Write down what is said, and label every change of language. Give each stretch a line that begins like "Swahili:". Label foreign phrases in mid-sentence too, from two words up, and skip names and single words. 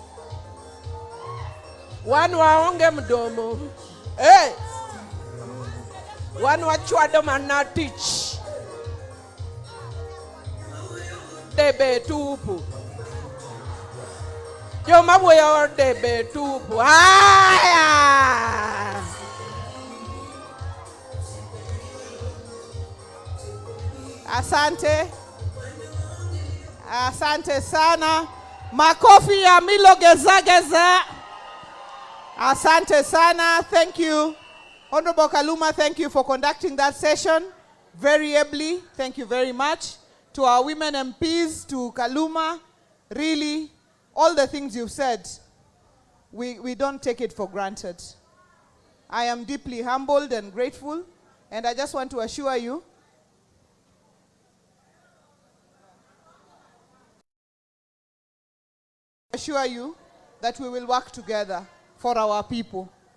Luo (Kenya and Tanzania): Wan waonge mdomo. Wan wachwado mana tich.
Swahili: Debe tupu.
Luo (Kenya and Tanzania): Joma wuoyo
Swahili: debe tupu. Haya. Asante sana. Makofi ya Milo Gezageza. Asante sana.
English: Thank you. Honorable Kaluma, thank you for conducting that session very ably. Thank you very much. To our women MPs, to Kaluma, really, all the things you've said, we don't take it for granted. I am deeply humbled and grateful, and I just want to assure you that we will work together for our people.